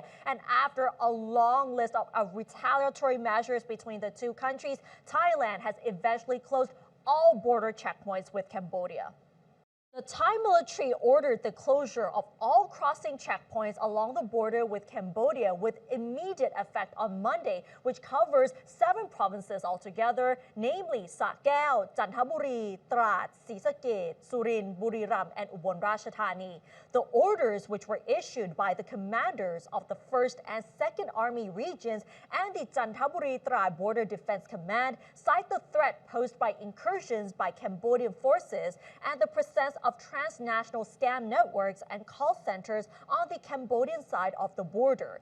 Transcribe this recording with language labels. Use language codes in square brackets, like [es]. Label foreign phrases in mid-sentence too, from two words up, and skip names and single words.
[en] And after a long list of retaliatory measures between the two countries, Thailand has eventually closed all border checkpoints with Cambodia. The Thai military ordered the closure of all crossing checkpoints along the border with Cambodia with immediate effect on Monday, which covers 7 provinces altogether, namely Sa Kaeo, Chanthaburi, Trat,ศรีสะเกษ Surin, Buriram, and Ubon Ratchathani. The orders, which were issued by the commanders of the 1st and 2nd Army regions and the Chanthaburi-Trat Border Defense Command, cite the threat posed by incursions by Cambodian forces and the presence of transnational scam networks and call centers on the Cambodian side of the border.